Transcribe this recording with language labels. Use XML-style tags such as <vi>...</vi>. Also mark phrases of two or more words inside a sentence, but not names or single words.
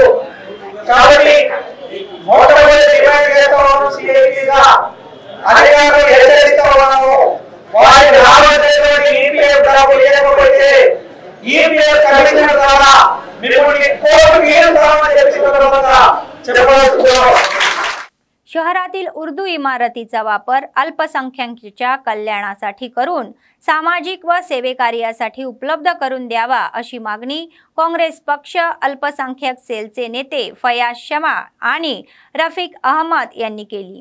<te>కాబట్టి మొదటి డిమాండ్ చేస్తాము CITUగా అధికారులు హెచ్చరిస్తా ఉన్నాము। వారి రాబోయేటువంటి EPF డబ్బులు లేకపోతే EPF కమిషనర్ ద్వారా మిమ్మల్ని కోర్టుకు ఈడుతామని చెప్పవలసిందిగా</te> <mr>शहरातील उर्दू इमारतीचा वापर अल्पसंख्याकांच्या कल्याणासाठी करून सामाजिक व सेवेकार्यासाठी उपलब्ध करून द्यावा अशी मागणी काँग्रेस पक्ष अल्पसंख्याक सेलचे नेते फयाज शमा आणि रफिक अहमद यांनी केली।</mr>